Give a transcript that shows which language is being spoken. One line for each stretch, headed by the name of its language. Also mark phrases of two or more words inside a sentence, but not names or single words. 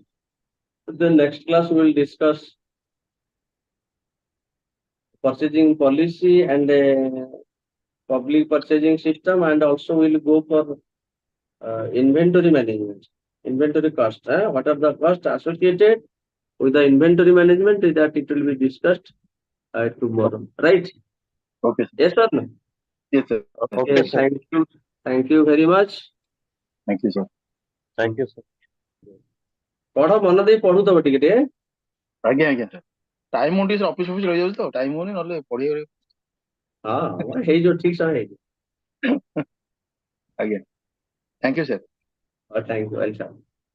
English: The next class we will discuss purchasing policy and public purchasing system, and also we'll go for inventory management, inventory cost. What are the costs associated with the inventory management? That it will be discussed tomorrow, right? Okay, sir. Yes or no? Yes, sir. Okay, sir. thank you very much. Thank you, sir. Thank you, sir.
Odia: ପଢ ମନ ଦେଇ ପଢୁଥିବ ଟିକେ ଟିକେ। ଆଜ୍ଞା ଆଜ୍ଞା ସାର୍ ଟାଇମ ହଉନି ଟିକେ ଅଫିସ ଫଫିସ ରହିଯାଉଛି ତ ଟାଇମ ହଉନି ନହେଲେ ପଢିବାକୁ ହଁ ହେଇଯିବ ଠିକ ସମୟ ହେଇଯିବ। ଆଜ୍ଞା
English: thank you sir. thank you welcome.